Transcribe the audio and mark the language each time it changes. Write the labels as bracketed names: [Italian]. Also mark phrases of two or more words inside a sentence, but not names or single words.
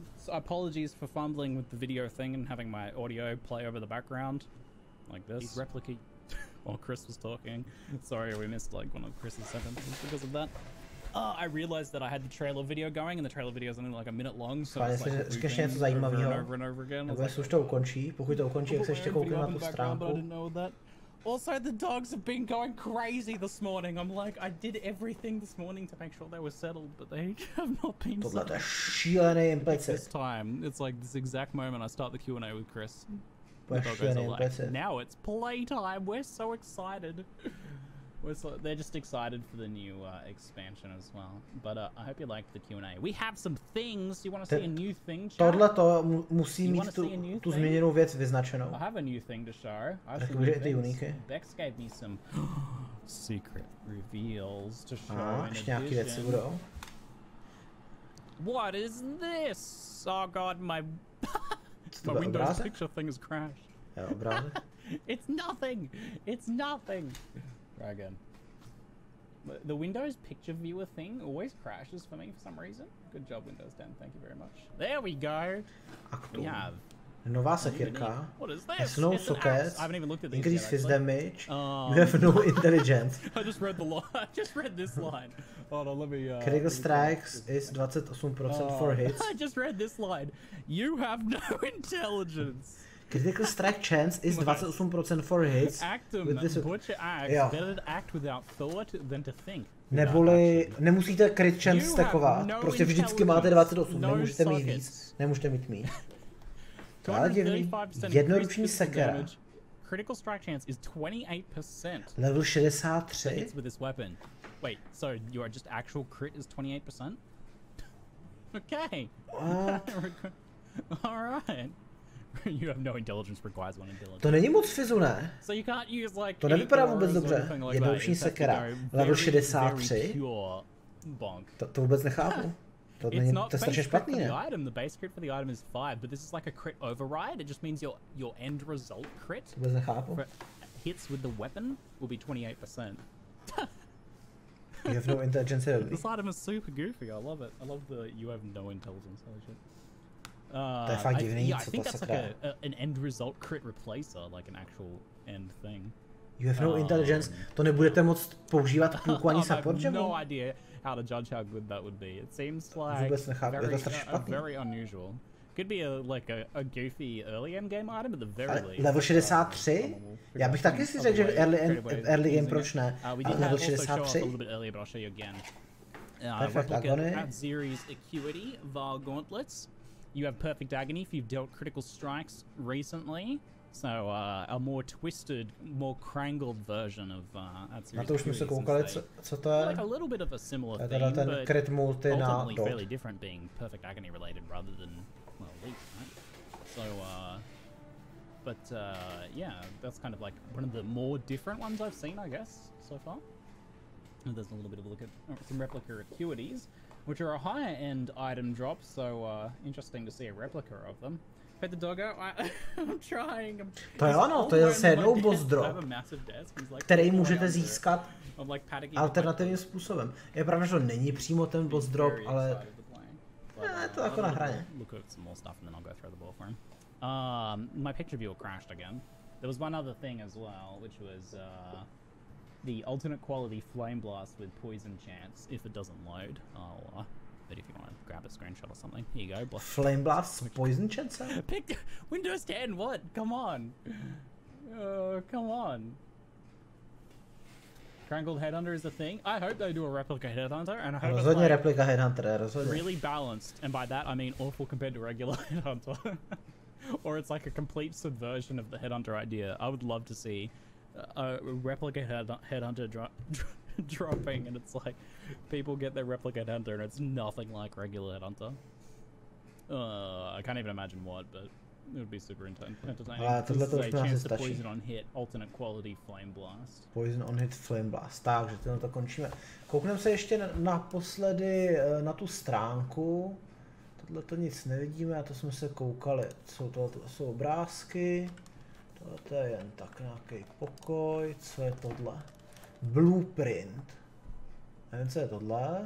[English] Apologies for fumbling with the video thing and having my audio play over the background. Like this. Replicate while Chris was talking. Sorry, we missed like one of Chris's sentences because of that. I realized that I had the trailer video going, and the trailer video is only like a minute long, so it's like over and over again. [Czech] Už to ukončí, pokud to ukončí, jak se ještě koukne na tu stránku. [English] Also, the dogs have been going crazy this morning. I'm like, I did everything this morning to make sure they were settled, but they have not been settled. [Czech] Tohle je šílený implicit. [English] This time, it's like this exact moment I start the Q&A with Chris. Now it's playtime. We're so excited. They're just excited for the new expansion as well. But I hope you liked the Q&A. We have some things. You want to see a new thing? [Czech] Tohle to musí mít tu změněnou věc vyznačenou. [English] I have a new thing to show. Bex gave me some secret reveals to show. [Czech] Ještě nějaký věci budou. [English] What is this? Oh god, my Windows picture thing has crashed. It's nothing. It's nothing. Try again. The Windows picture viewer thing always crashes for me for some reason. Good job, Windows 10. Thank you very much. There we go. We have [Czech] nová sekirka. [English] What is this? No sockets. I haven't even looked at these increase yet, fist damage. You have no intelligence. I just read the line. I just read this line. Hold on, let me. Critical strikes is 28% for hits. I just read this line. You have no intelligence. Critical strike chance is 28% for hits. Butcher acts. Better to act without thought than to think. [Czech] Neboli nemusíte [English] crit chance [Czech] stackovat. Prostě vždycky máte 28. Nemůžete mít víc. Nemůžete mít míň. To je divný. Jednoruční sekera. [English] Critical strike chance is 28%. Level 63. Hits with this weapon. Wait, so your just actual crit is 28%? Okay. All right. You have no intelligence, requires one intelligence. [Czech] To není moc fizu, ne? [English] So you can't use like [Czech] to nevypadá vůbec dobře. Jednoruční sekera. Level 63. To vůbec nechápu. To je strašně špatný, ne? [English] The base crit for the item is 5, but this is like a crit override. It just means your end result crit [Czech] vůbec nechápu. [English] Hits with the weapon will be 28%. You have no intelligence. This item is super goofy. I love it. I love the you have no intelligence. Holy shit. [Czech] To je fakt divný, [English] I think that's like an end result crit replacer, like an actual end thing. You have no intelligence. [Czech] To nebudete moc používat půlku ani support, že? [English] No idea how to judge how good that would be. It seems like very unusual. Could be a goofy early end game item at the very least. Level 63? [Czech] Já bych taky si řekl, že [English] early game [Czech] proč ne? [English] Level 63? Perfect Agony. At Zeri's Acuity, Vile Gauntlets. You have Perfect Agony if you've dealt critical strikes recently. So a more twisted, more crangled version of [Czech] na to už jsme se koukali, co to je? [English] Like a little bit of a similar theme, [Czech] ten [English] crit multi [Czech] na [English] ultimately fairly different, being Perfect Agony related rather than Leap, right? So but yeah, that's kind of like one of the more different ones I've seen, I guess, so far. there's a little bit of a look at some replica acuities, which are a higher end item drop, so interesting to see a replica of them. Pet the doggo, I'm trying. [Czech] To je ono, to je zase jednou boss drop, který můžete získat alternativním způsobem. Je pravda, že to není přímo ten boss drop, ale je to jako na hraně. [English] My picture viewer crashed again. There was one other thing as well, which was the alternate quality flame blast with poison chance. If it doesn't load, I'll but if you want to grab a screenshot or something, here you go. Flame blast, poison chance. Pick Windows 10. What? Come on. Come on. Strangled Headhunter is a thing. I hope they do a replica Headhunter, and I hope [Czech] rozhodně [English] it's [Czech] replika Headhunter, rozhodně. [English] Really balanced, and by that I mean awful compared to regular Headhunter. Or it's like a complete subversion of the Headhunter idea. I would love to see a replica Headhunter dropping, and it's like people get their replica Headhunter, and it's nothing like regular Headhunter. I can't even imagine what, but it would be super entertaining. [Czech] Tohle to už [English] chance to to poison on hit, alternate quality flame blast. Poison on hit flame blast. [Czech] Takže to končíme. Koukneme se ještě naposledy na tu stránku. Tohle to nic nevidíme, a to jsme se koukali. Jsou obrázky. Tohle je jen tak nějaký pokoj. Co je tohle? Blueprint. Nevím, co je tohle.